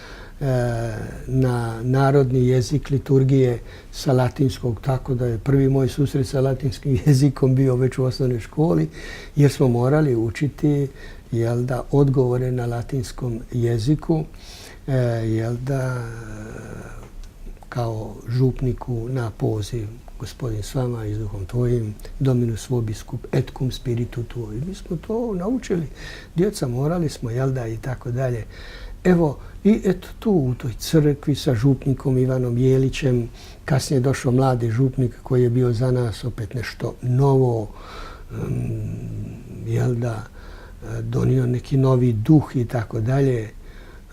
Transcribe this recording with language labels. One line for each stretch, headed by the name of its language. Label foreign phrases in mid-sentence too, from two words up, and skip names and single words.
Croatian: na narodni jezik liturgije sa latinskog, tako da je prvi moj susret sa latinskim jezikom bio već u osnovnoj školi, jer smo morali učiti odgovore na latinskom jeziku, kao župniku na poziv Gospodin s vama i s duhom tvojim,
Latin: Dominus vobiscup et cum spiritu tuo.
Croatian: Mi smo to naučili. Djeca morali smo, i tako dalje. Evo, i eto tu u toj crkvi sa župnikom Ivanom Jelićem, kasnije je došao mladi župnik koji je bio za nas opet nešto novo, donio neki novi duh i tako dalje.